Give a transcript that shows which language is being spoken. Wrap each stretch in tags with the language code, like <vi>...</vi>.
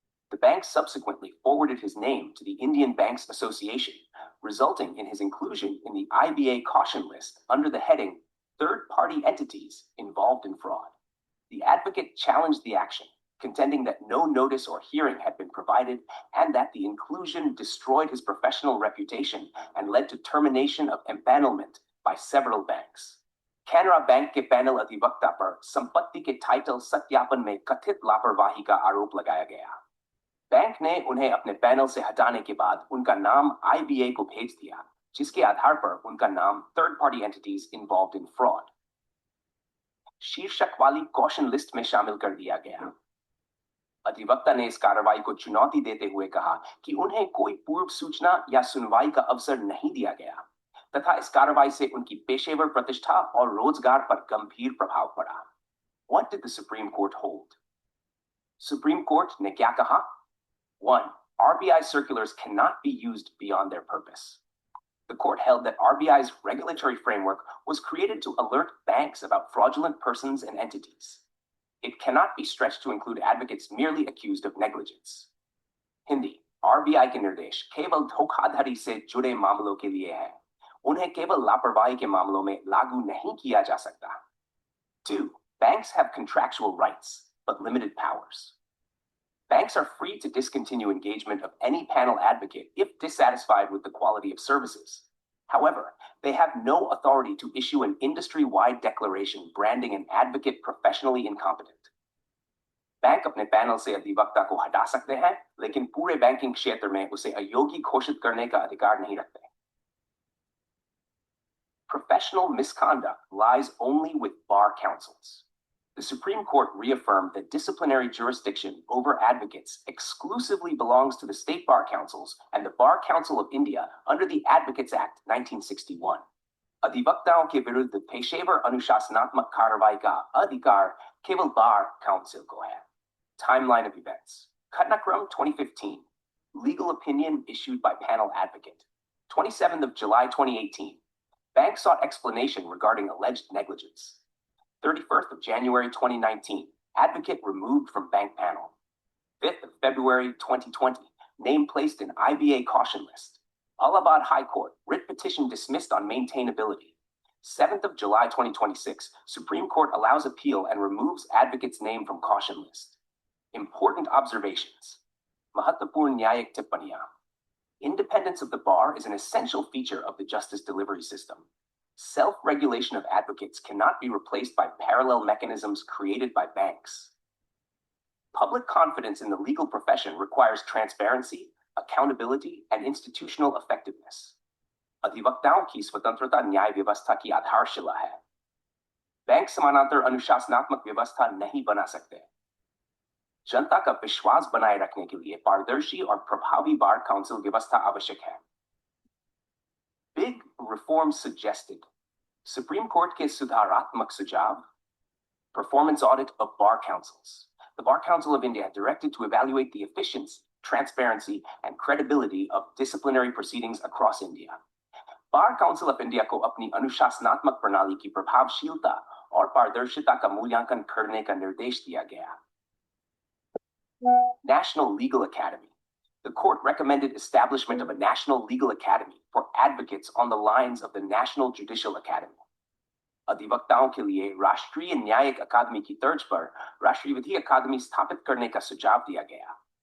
<en>The bank subsequently forwarded his name to the Indian Banks Association, resulting in his inclusion in the IBA caution list under the heading Third-Party Entities Involved in Fraud. The advocate challenged the action, contending that no notice or hearing had been provided and that the inclusion destroyed his professional reputation and led to termination of empanelment by several banks.</en> <hi>Canara Bank के panel अधिवक्ता पर संपत्ति के title सत्यापन में कथित लापरवाही का आरोप लगाया गया। बैंक ने उन्हें अपने पैनल से हटाने के बाद उनका नाम IBA को भेज दिया, जिसके आधार पर उनका नाम थर्ड पार्टी एंटिटीज इन्वॉल्व्ड इन फ्रॉड शीर्षक वाली कॉशन लिस्ट में शामिल कर दिया गया। अधिवक्ता ने इस कार्रवाई को चुनौती देते हुए कहा कि उन्हें कोई पूर्व सूचना या सुनवाई का अवसर नहीं दिया गया तथा इस कार्रवाई से उनकी पेशेवर प्रतिष्ठा और रोजगार पर गंभीर प्रभाव पड़ा।</hi> <en>What did the Supreme Court hold?</en> <hi>Supreme Court ने क्या कहा?</hi> <en>1. RBI circulars cannot be used beyond their purpose. The court held that RBI's regulatory framework was created to alert banks about fraudulent persons and entities. It cannot be stretched to include advocates merely accused of negligence.</en> <hi>Hindi, RBI के निर्देश केवल धोखाधड़ी से जुड़े मामलों के लिए है। उन्हें केवल लापरवाही के मामलों में लागू नहीं किया जा सकता।</hi> <en>2. Banks have contractual rights, but limited powers. Banks are free to discontinue engagement of any panel advocate if dissatisfied with the quality of services. However, they have no authority to issue an industry-wide declaration branding an advocate professionally incompetent.</en> <hi>Bank अपने panel से अधिवक्ता को हटा सकते हैं, लेकिन पूरे banking क्षेत्र में उसे अयोग्य घोषित करने का अधिकार नहीं रखते।</hi> <en>Professional misconduct lies only with bar councils. The Supreme Court reaffirmed that disciplinary jurisdiction over advocates exclusively belongs to the state bar councils and the Bar Council of India under the Advocates Act 1961.</en> <hi>अधिवक्ताओं के विरुद्ध पेशेवर अनुशासनात्मक कार्रवाई का अधिकार केवल bar council को है।</hi> <en>Timeline of events. Khatnakram 2015. Legal opinion issued by panel advocate. 27th of July 2018. Bank sought explanation regarding alleged negligence. 31st of January 2019, advocate removed from bank panel. 5th of February 2020, name placed in IBA caution list. Allahabad High Court, writ petition dismissed on maintainability. 7th of July 2026, Supreme Court allows appeal and removes advocate's name from caution list. Important observations.</en> <hi>Mahattapurn Nyayak Tippaniya.</hi> <en>Independence of the bar is an essential feature of the justice delivery system. Self-regulation of advocates cannot be replaced by parallel mechanisms created by banks. Public confidence in the legal profession requires transparency, accountability, and institutional effectiveness.</en> <hi>अधिवक्ताओं की स्वतंत्रता न्याय व्यवस्था की आधारशिला है। Bank समानांतर अनुशासनात्मक व्यवस्था नहीं बना सकते। जनता का विश्वास बनाए रखने के लिए पारदर्शी और प्रभावी बार काउंसिल व्यवस्था आवश्यक है।</hi> <en>Big reforms suggested.</en> <hi>Supreme Court के सुधारात्मक सुझाव.</hi> <en>Performance audit of bar councils. The Bar Council of India directed to evaluate the efficiency, transparency, and credibility of disciplinary proceedings across India.</en> <hi>Bar Council of India को अपनी अनुशासनात्मक प्रणाली की प्रभावशीलता और पारदर्शिता का मूल्यांकन करने का निर्देश दिया गया।</hi> <en>National Legal Academy. The court recommended establishment of a National Legal Academy for advocates on the lines of the National Judicial Academy.</en> <hi>अधिवक्ताओं के लिए राष्ट्रीय न्यायिक अकादमी की तर्ज पर राष्ट्रीय विधि अकादमी स्थापित करने का सुझाव दिया गया।</hi>